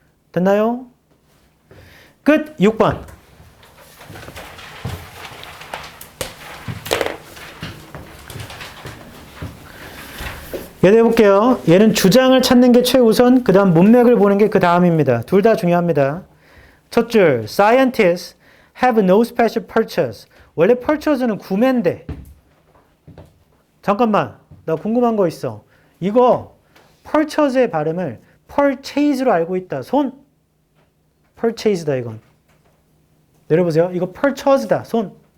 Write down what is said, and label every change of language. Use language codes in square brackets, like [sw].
[ko] 됐나요? 끝! 6번. 얘도 해볼게요. 얘는 주장을 찾는 게 최우선, 그 다음 문맥을 보는 게 그 다음입니다. 둘 다 중요합니다. 첫 줄, [en] scientists have no special purchase. [ko] 원래 purchase는 구매인데. 잠깐만, 나 궁금한 거 있어. 이거 purchase의 발음을 purchase로 알고 있다. 손. purchase다 이건. 내려보세요. 이거 purchase다. 손.